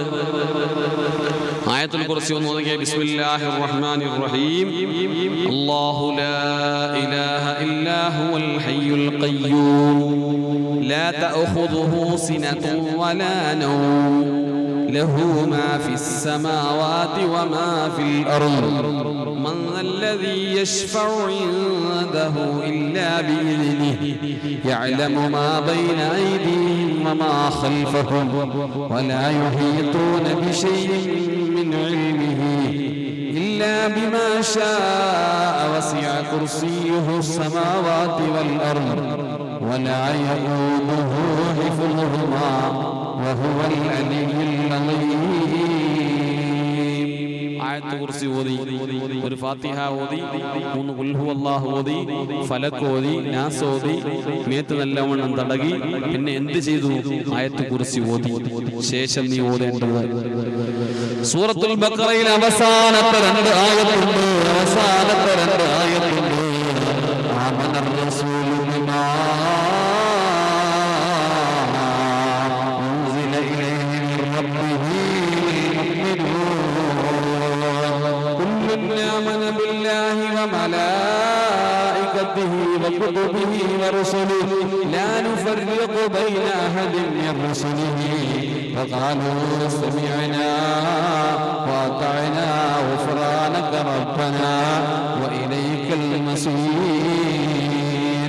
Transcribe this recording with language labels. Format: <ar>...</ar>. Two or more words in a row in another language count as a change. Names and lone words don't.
<ml>ആയത്തുൽ കുർസി ഒന്ന് ഓതുക.</ml> <ar>بسم الله الرحمن الرحيم. الله لا إله إلا هو الحي القيوم لا تأخذه سنة ولا نوم له ما في السماوات وما في الأرض من الذي يشفع عنده إلا بإذنه يعلم ما بين أيديهم وما خلفهم ولا يحيطون بشيء من علمه إلا بما شاء وسع كرسيه السماوات والأرض ولا يؤوده حفظهما وهو العلي العظيم.</ar> <ml>ആയത്തുൽ കുർസി ഓതി, ഒരു ഫാത്തിഹ ഓതി, 3 ഖുൽ ഹുവല്ലാഹു ഓതി, ഫലക് ഓതി, നാസ് ഓതി, മേത്ത് നല്ലവണ്ണം തടകി. പിന്നെ എന്ത് ചെയ്തു? ആയത്തുൽ കുർസി ഓതി. ശേഷം നീ ഓതേണ്ടത് സൂറത്തുൽ ബഖറയിൽ അവസാനത്തെ 2 ആയത്തുണ്ട്.</ml> <ar>آمن الرسول بما أنزل إليه من ربه آمن بالله وملائكته وكتبه ورسله لا نفرق بين أحد من رسله فقالوا سمعنا وأطعنا غفرانك ربنا وإليك المصير.</ar>